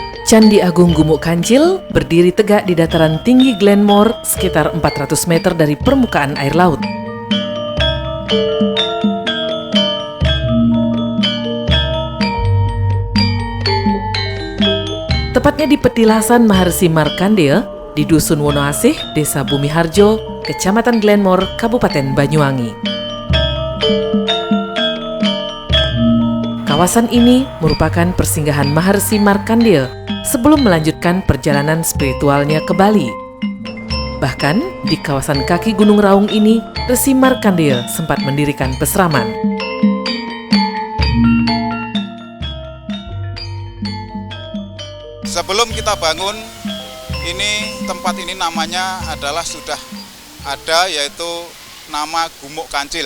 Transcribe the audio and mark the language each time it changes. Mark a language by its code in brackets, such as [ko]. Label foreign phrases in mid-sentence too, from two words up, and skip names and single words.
[id] Candi Agung Gumuk Kancil berdiri tegak di dataran tinggi Glenmore sekitar 400 meter dari permukaan air laut. Tepatnya di petilasan Maharsi Markandeya di Dusun Wonoasih, Desa Bumiharjo, Kecamatan Glenmore, Kabupaten Banyuwangi. Kawasan ini merupakan persinggahan Maharsi Markandeya sebelum melanjutkan perjalanan spiritualnya ke Bali. Bahkan, di kawasan kaki Gunung Raung ini, Resi Markandeya sempat mendirikan peseraman. Sebelum kita bangun, tempat ini namanya adalah sudah ada, yaitu nama Gumuk Kancil.